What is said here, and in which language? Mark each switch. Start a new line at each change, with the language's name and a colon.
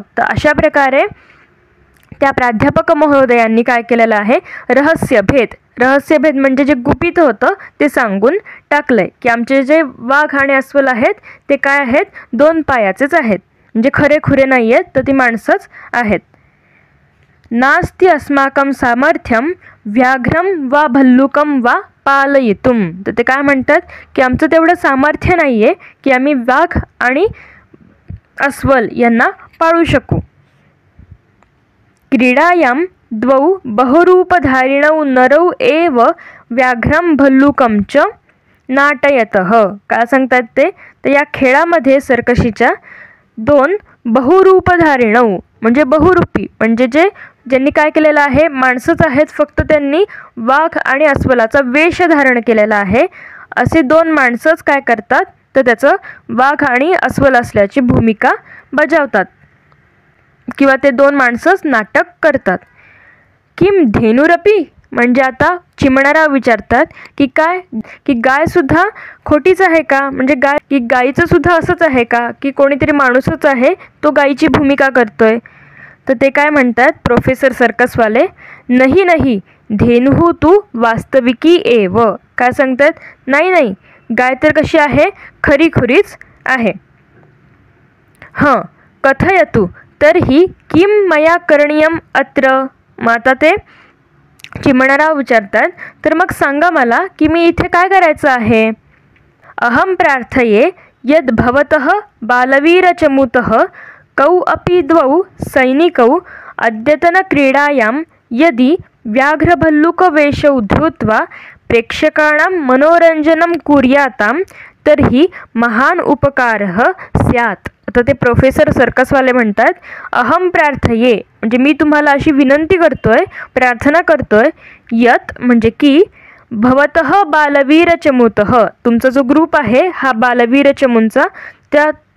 Marathi: तर अशा प्रकारे त्या प्राध्यापक महोदयांनी काय केलेलं आहे, रहस्यभेद म्हणजे जे गुपित होतं ते सांगून टाकलंय, की आमचे जे वाघ आणि अस्वल आहेत ते काय आहेत, दोन पायाचेच आहेत, म्हणजे खरे खुरे नाही आहेत, तर ती माणसंच आहेत.
Sanskrit: नास्ति अस्माकं सामर्थ्यं व्याघ्रं वा भल्लुकं वा पालयितुं.
Marathi: तर ते काय म्हणतात, की आमचं तेवढं सामर्थ्य नाही आहे की आम्ही वाघ आणि अस्वल यांना पाळू शकू.
Sanskrit: क्रीडायां द्वौ बहुरूपधारिणौ नरौ एव व्याघ्रं भल्लुकं च नाटयतः.
Marathi: काय सांगतात ते, तर या खेळामध्ये सर्कशीच्या दोन बहुरूपधारिणौ म्हणजे बहुरूपी म्हणजे ज्यांनी काय केलेलं आहे, माणसंच आहेत, फक्त त्यांनी वाघ आणि अस्वलाचा वेश धारण केलेला आहे, असे दोन माणसंच काय करतात, तर त्याचं वाघ आणि अस्वल असल्याची भूमिका बजावतात किंवा ते दोन माणसंच नाटक करतात.
Sanskrit: किम धेनुरपी
Marathi: म्हणजे आता चिमणाराव विचारतात की काय, की गायसुद्धा खोटीच आहे का, म्हणजे गायीचं सुद्धा असंच आहे का, की कोणीतरी माणूसच आहे तो गायीची भूमिका करतोय. तर ते काय म्हणतात प्रोफेसर सर्कसवाले, नाही नाही
Sanskrit: धेनुः तू वास्तविकी एव.
Marathi: काय सांगतात, नाही गाय तर कशी आहे, खरी खुरीच आहे.
Sanskrit: कथयतु तर्हि किं मया करणीयम अत्र.
Marathi: मग आता ते चिमणाराव विचारतात, तर मग सांगा मला की मी इथे काय करायचं आहे.
Sanskrit: अहम प्रार्थये यद् भवतः बालवीरचमूतः कौ अपि द्वौ सैनिकौ अद्यतनक्रीडायां यदि व्याघ्रभल्लुकवेषौ धृत्वा प्रेक्षकाणां मनोरञ्जनं कुर्यातां तर्हि महान उपकारः स्यात्.
Marathi: आता ते प्रोफेसर सर्कसवाले म्हणतात,
Sanskrit: अहम प्रार्थये
Marathi: म्हणजे मी तुम्हाला अशी विनंती करतोय, प्रार्थना करतोय, यत म्हणजे की
Sanskrit: भवतः बालवीरचमूतः,
Marathi: तुमचा जो ग्रुप आहे हा बालवीरचमूंचा, त्या